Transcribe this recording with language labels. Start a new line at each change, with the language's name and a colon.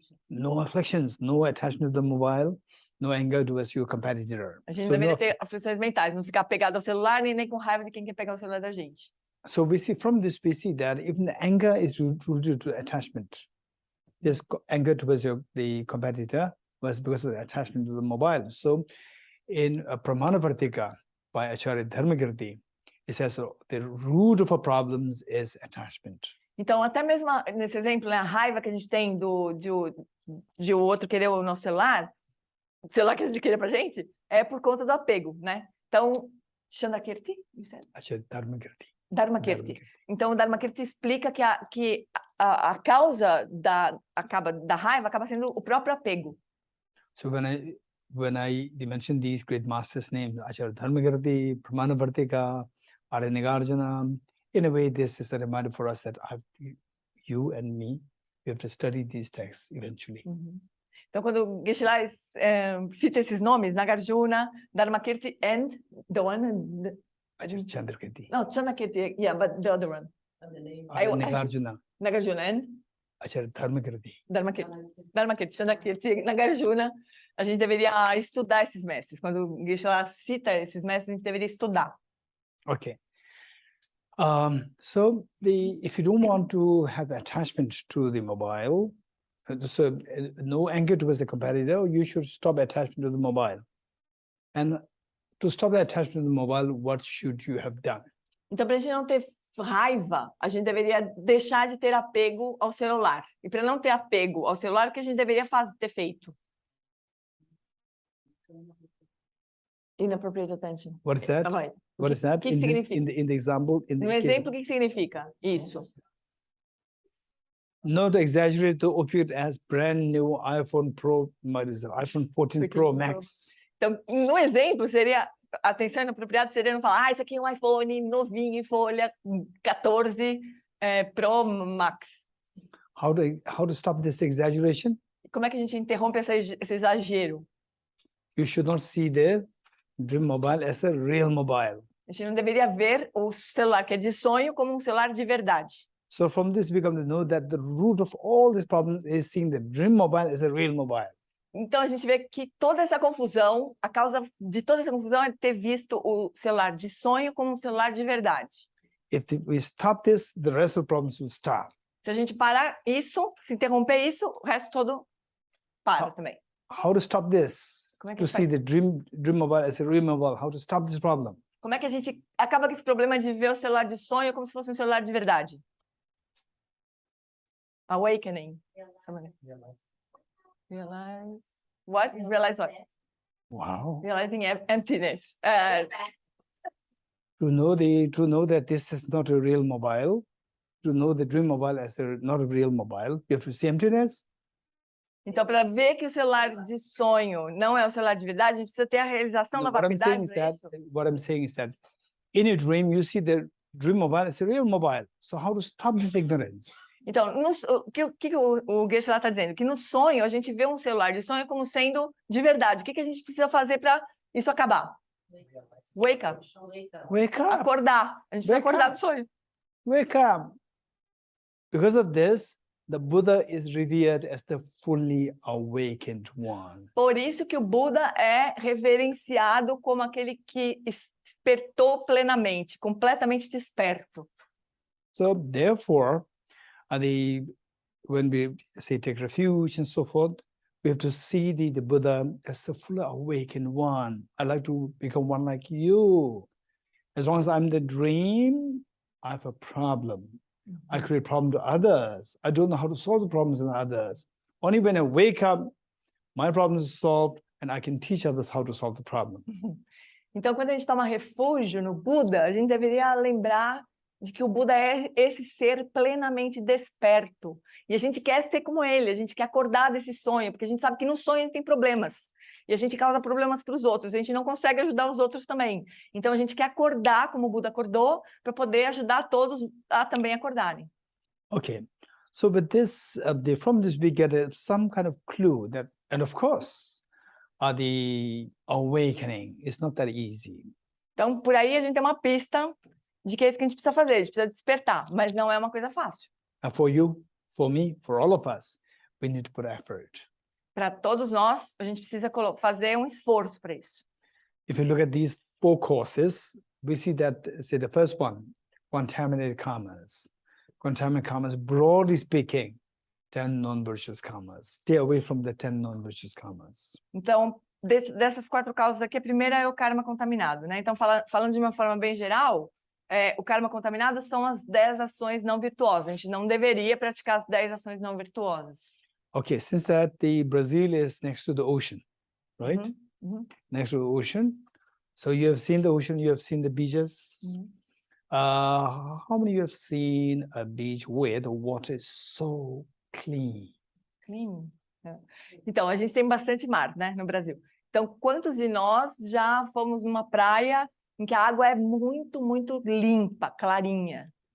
English: No afflictions, no attachment to the mobile, no anger towards your competitor.
Portuguese: A gente não deveria ter aflições mentais, não ficar pegado ao celular, nem com raiva de quem quer pegar o celular da gente.
English: So we see from this, we see that even the anger is rooted to attachment. This anger towards the competitor was because of the attachment to the mobile. So in Pramanavartika by Acharya Dharmakirti, it says the root of our problems is attachment.
Portuguese: Então, até mesmo nesse exemplo, né, a raiva que a gente tem de o outro querer o nosso celular, o celular que a gente queria pra gente, é por conta do apego, né? Então, Chandrakirti, Acharya Dharmakirti. Dharmakirti. Então, o Dharmakirti explica que a causa da raiva acaba sendo o próprio apego.
English: So when I mention these great masters' names, Acharya Dharmakirti, Pramanavartika, Aranagarjuna, in a way, this is a reminder for us that you and me, we have to study these texts eventually.
Portuguese: Então, quando Geshe cita esses nomes, Nagarjuna, Dharmakirti,
English: and the one... Chandrakirti. No, Chandrakirti, yeah, but the other one. Nagarjuna. Nagarjuna and? Acharya Dharmakirti.
Portuguese: Dharmakirti, Chandrakirti, Nagarjuna. A gente deveria estudar esses mestres. Quando Geshe cita esses mestres, a gente deveria estudar.
English: Okay. So if you don't want to have attachment to the mobile, so no anger towards the competitor, you should stop attachment to the mobile. And to stop the attachment to the mobile, what should you have done?
Portuguese: Então, para a gente não ter raiva, a gente deveria deixar de ter apego ao celular. E para não ter apego ao celular, o que a gente deveria ter feito?
English: Inappropriate attention. What is that? What is that?
Portuguese: O que significa?
English: In the example,
Portuguese: No exemplo, o que significa isso?
English: Not exaggerate the object as brand new iPhone Pro, iPhone 14 Pro Max.
Portuguese: Então, no exemplo, seria a atenção inapropriada seria não falar, isso aqui é um iPhone novinho em folha 14 Pro Max.
English: how to stop this exaggeration?
Portuguese: Como é que a gente interrompe esse exagero?
English: You should not see the dream mobile as a real mobile.
Portuguese: A gente não deveria ver o celular que é de sonho como um celular de verdade.
English: So from this we come to know that the root of all these problems is seeing the dream mobile as a real mobile.
Portuguese: Então a gente vê que toda essa confusão, a causa de toda essa confusão é ter visto o celular de sonho como um celular de verdade.
English: If we stop this, the rest of the problems will stop.
Portuguese: Se a gente parar isso, se interromper isso, o resto todo para também.
English: How to stop this?
Portuguese: Como é que
English: To
Portuguese: a gente
English: see
Portuguese: faz?
English: the dream mobile as a real mobile. How to stop this problem?
Portuguese: Como é que a gente acaba com esse problema de ver o celular de sonho como se fosse um celular de verdade?
English: Awakening. Realize what? Realize what? Wow. Realizing emptiness. To know that this is not a real mobile, to know the dream mobile as not a real mobile, you have to see emptiness.
Portuguese: Então, para ver que o celular de sonho não é o celular de verdade, a gente precisa ter a realização da
English: What I'm saying
Portuguese: vacuidade.
English: is that what I'm saying is that in a dream you see the dream mobile as a real mobile. So how to stop this ignorance?
Portuguese: Então, o que o Geshe está dizendo? Que no sonho a gente vê um celular de sonho como sendo de verdade. O que a gente precisa fazer para isso acabar?
English: Wake up. Wake up.
Portuguese: Acordar. A gente precisa
English: Wake
Portuguese: acordar
English: up.
Portuguese: do sonho.
English: Wake up. Because of this, the Buddha is revered as the fully awakened one. Por isso que o Buda é reverenciado como aquele que despertou plenamente, completamente desperto. So therefore, when we say take refuge and so forth, we have to see the Buddha as the fully awakened one. I like to become one like you. As long as I'm the dream, I have a problem. I create problem to others. I don't know how to solve the problems in others. Only when I wake up, my problem is solved, and I can teach others how to solve the problem.
Portuguese: Então, quando a gente toma refúgio no Buda, a gente deveria lembrar de que o Buda é esse ser plenamente desperto. E a gente quer ser como ele, a gente quer acordar desse sonho, porque a gente sabe que no sonho ele tem problemas. E a gente causa problemas para os outros, a gente não consegue ajudar os outros também. Então a gente quer acordar como o Buda acordou, para poder ajudar todos a também acordarem.
English: Okay, so with this, from this we get some kind of clue that, and of course, the awakening is not that easy.
Portuguese: Então por aí a gente tem uma pista de que é isso que a gente precisa fazer, a gente precisa despertar, mas não é uma coisa fácil.
English: And for you, for me, for all of us, we need to put effort.
Portuguese: Para todos nós, a gente precisa fazer um esforço para isso.
English: If you look at these 4 courses, we see that, say, the first one, contaminated karmas. Contaminated karmas, broadly speaking, 10 non-virtuous karmas. Stay away from the 10 non-virtuous karmas.
Portuguese: Então, dessas 4 causas aqui, a primeira é o karma contaminado, né? Então, falando de uma forma bem geral, o karma contaminado são as 10 ações não virtuosas. A gente não deveria praticar as 10 ações não virtuosas.
English: Okay, since that the Brazil is next to the ocean, right? Next to the ocean. So you have seen the ocean, you have seen the beaches. How many of you have seen a beach where the water is so clean? Clean.
Portuguese: Então, a gente tem bastante mar, né, no Brasil. Então, quantos de nós já fomos numa praia em que a água é muito, muito limpa, clarinha?